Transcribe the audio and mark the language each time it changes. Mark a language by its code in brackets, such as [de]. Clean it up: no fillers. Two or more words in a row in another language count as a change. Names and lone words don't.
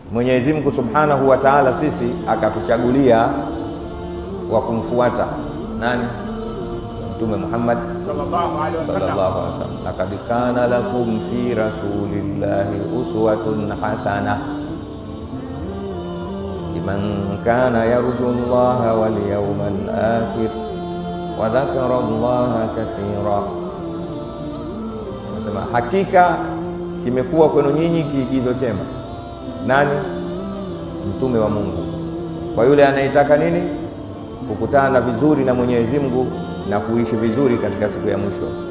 [sw] Mwenyezi Mungu [ar] سبحانه وتعالى [sw] sisi akatuchagulia wa kumfuata nani? Mtume Muhammad [ar] صلى الله عليه وسلم. لقد كان لكم في رسول الله أسوة حسنة لمن كان يرجو الله واليوم الآخر وذكر الله كثيرا. [sw] Nasema hakika kimekuwa kwenu nyinyi kiigizo chema. Nani? Mtume wa Mungu, kwa yule anayetaka nini? Kukutana vizuri na Mwenyezi Mungu na kuishi vizuri katika siku ya mwisho.